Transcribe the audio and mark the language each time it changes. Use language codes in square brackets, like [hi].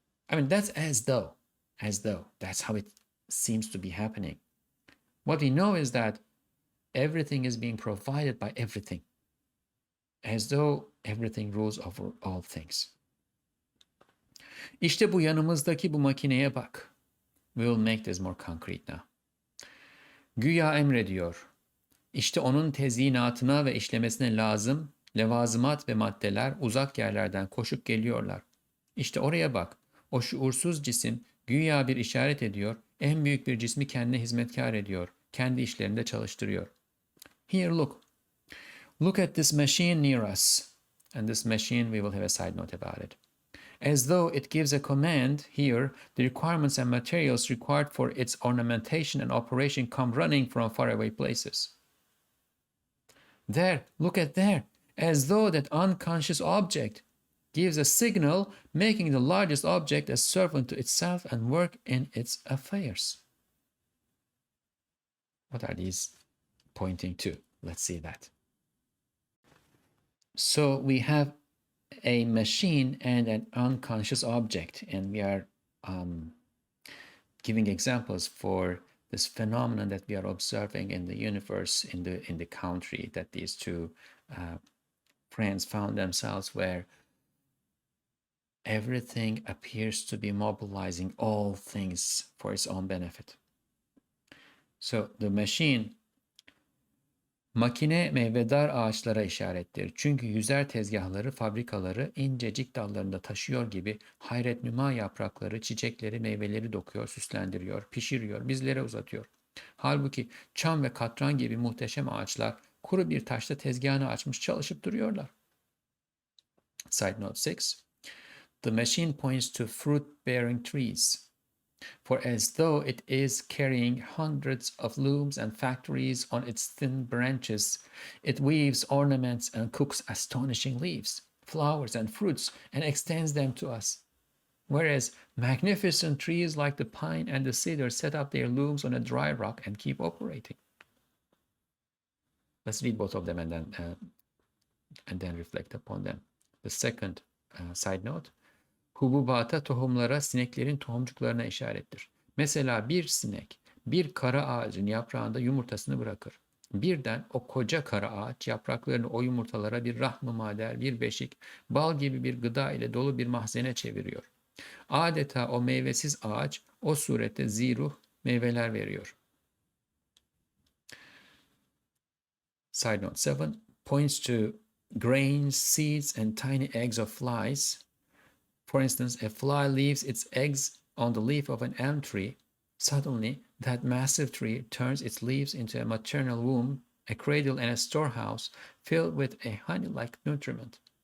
[en] I mean, that's as though that's how it seems to be happening. What we know is that everything is being provided by everything, as though everything rules over all things. [tr] İşte bu yanımızdaki bu makineye bak. [en] We will make this more concrete now. [tr] Güya emrediyor. İşte onun tezyinatına ve işlemesine lazım levazımat ve maddeler uzak yerlerden koşup geliyorlar. İşte oraya bak. O şuursuz cisim güya bir işaret ediyor, en büyük bir cismi kendine hizmetkar ediyor, kendi işlerinde çalıştırıyor. [en] Here look. Look at this machine near us. And this machine, we will have a side note about it. As though it gives a command here, the requirements and materials required for its ornamentation and operation come running from faraway places. There, look at there, as though that unconscious object gives a signal, making the largest object a servant to itself and work in its affairs. What are these pointing to? Let's see that. So we have a machine and an unconscious object, and we are giving examples for this phenomenon that we are observing in the universe, in the country that these two friends found themselves, where everything appears to be mobilizing all things for its own benefit. So the machine, [tr] makine meyvedar ağaçlara işarettir. Çünkü yüzer tezgahları, fabrikaları incecik dallarında taşıyor gibi hayret nüma yaprakları, çiçekleri, meyveleri dokuyor, süslendiriyor, pişiriyor, bizlere uzatıyor. Halbuki çam ve katran gibi muhteşem ağaçlar kuru bir taşta tezgahını açmış çalışıp duruyorlar. [en] Side note 6. The machine points to fruit-bearing trees. For as though it is carrying hundreds of looms and factories on its thin branches, it weaves ornaments and cooks astonishing leaves, flowers, and fruits, and extends them to us. Whereas magnificent trees like the pine and the cedar set up their looms on a dry rock and keep operating. Let's read both of them and then reflect upon them. The second side note. [tr] Hububata, tohumlara, sineklerin tohumcuklarına işarettir. Mesela bir sinek bir kara ağacın yaprağında yumurtasını bırakır. Birden o koca kara ağaç yapraklarını o yumurtalara bir rahm-ı mader, bir beşik, bal gibi bir gıda ile dolu bir mahzene çeviriyor. Adeta o meyvesiz ağaç o surette ziruh meyveler veriyor. [en] Side note 7 points to grains, seeds, and tiny eggs of flies. For instance, a fly leaves its eggs on the leaf of an elm tree. Suddenly, that massive tree turns its leaves into a maternal womb, a cradle, and a storehouse filled with a honey-like nutriment.